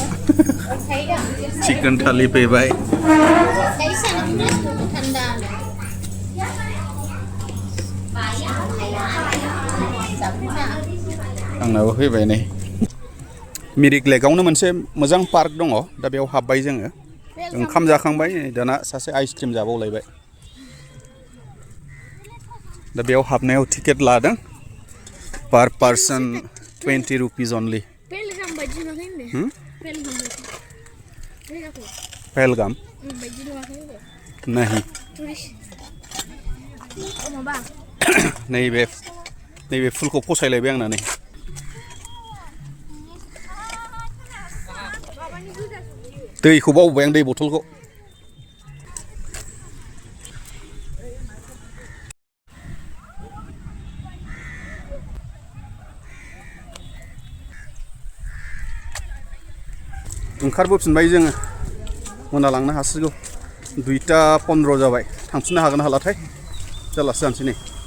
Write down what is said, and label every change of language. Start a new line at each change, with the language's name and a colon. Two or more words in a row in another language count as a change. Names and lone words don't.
Bodo: चिकेन थालि फैबाय आंनाबो फैबाय नै मिरिक लेकआवनो मोनसे मोजां पार्क दङ दा बेयाव हाबबाय जोङो ओंखाम जाखांबाय दाना सासे आइसक्रिम जाबावलायबाय दा बेयाव हाबनायाव टिकेट लादों
English: per person 20 rupees only
Bodo: पहलगाम नहीं नैबे फुलखौ फसायलायबाय आंना नै दैखौ बावबाय आं दै बथलखौ ओंखारबोफिनबाय जोङो मोनालांनो हासिगौ 2:15 जाबाय थांफिननो हागोन हालाथाय जालासो जानोसै नै